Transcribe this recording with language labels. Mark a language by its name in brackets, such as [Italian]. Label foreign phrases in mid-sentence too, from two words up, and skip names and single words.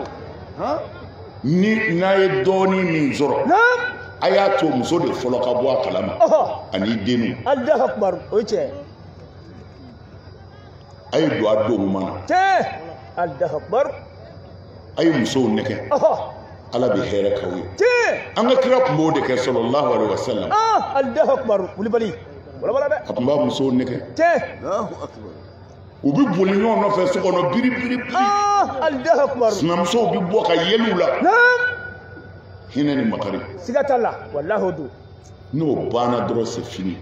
[Bambara] ni n'a ye dɔɔnin min sɔrɔ a y'a to muso de fɔlɔ ka bɔ a kalama ani denw [Arabic] Allahu akbar [Bambara] o cɛ a ye don a don ɲuman na [Arabic] Allahu akbar [Bambara] a ye musow nɛgɛ ala bɛ hɛrɛ k'aw ye an ka kira tun b'o de kɛ [Arabic] sallallahu alaihi wasallam Allahu akbar [Bambara] Kulibali wala dɛ a tun b'a musow nɛgɛ u bɛ boli ɲɔgɔn nɔfɛ so kɔnɔ biri [Arabic] Allahu akbar [Bambara] sinamusow bɛ bɔ ka yɛlɛw la hinɛ ni makari siga t'a la wallahi do n'o banna dɔrɔn [French] c'est fini